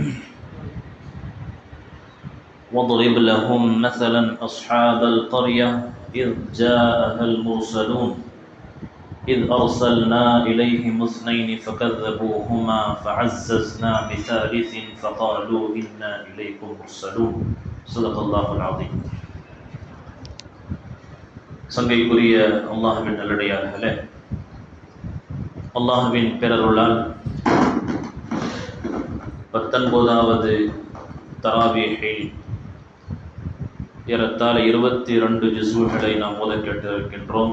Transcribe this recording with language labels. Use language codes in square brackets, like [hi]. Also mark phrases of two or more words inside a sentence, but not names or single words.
[ar] واضرب لهم مثلا أصحاب القرية إذ جاءها المرسلون إذ أرسلنا إليهم اثنين فكذبوهما فعززنا بثالث فقالوا إنا إليكم مرسلون صدق الله العظيم. [ta] சங்கைக்குரிய அல்லாஹ்வின் நல்லடியார்களே, அல்லாஹ்வின் பேரருளால் 19வது தராவீஹில் ஏறத்தாழ 22 ஜுஸ்களை நாம் ஓத கேட்டிருக்கின்றோம்.